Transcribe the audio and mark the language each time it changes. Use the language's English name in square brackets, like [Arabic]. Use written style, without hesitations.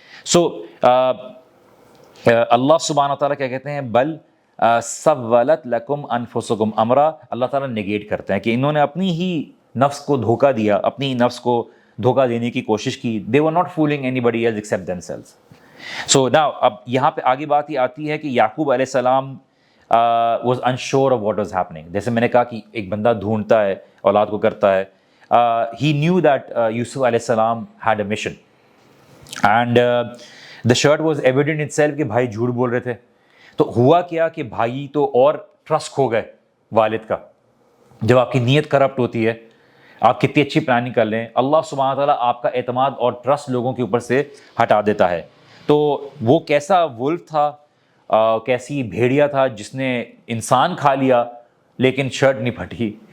[Urdu] سو اللہ سبحانہ و تعالیٰ کیا کہتے ہیں؟ [Arabic] بل سولت لکم انفسکم امرا. [Urdu] اللہ تعالیٰ نگیٹ کرتے ہیں کہ انہوں نے اپنی ہی نفس کو دھوکہ دیا، اپنی نفس کو دھوکہ دینے کی کوشش کی. [English] they were not fooling anybody else except themselves. [Urdu] So now اب یہاں پہ آگے بات یہ آتی ہے کہ یعقوب علیہ السلام [English] was unsure of what was happening. [Urdu] جیسے میں نے کہا کہ ایک بندہ ڈھونڈتا ہے اولاد کو کرتا ہے. [English] He knew that Yusuf علیہ السلام had a mission and the shirt was evident itself [Urdu] کہ بھائی جھوٹ بول رہے تھے. تو ہوا کیا کہ بھائی تو اور ٹرسٹ کھو گئے والد کا. جب آپ کی نیت کرپٹ ہوتی ہے, آپ کتنی اچھی پلاننگ کر لیں, اللہ سبحانہ تعالیٰ آپ کا اعتماد اور ٹرسٹ لوگوں کے اوپر سے ہٹا دیتا ہے. تو وہ کیسا ولف تھا, کیسی بھیڑیا تھا جس نے انسان کھا لیا لیکن شرٹ نہیں پھٹی.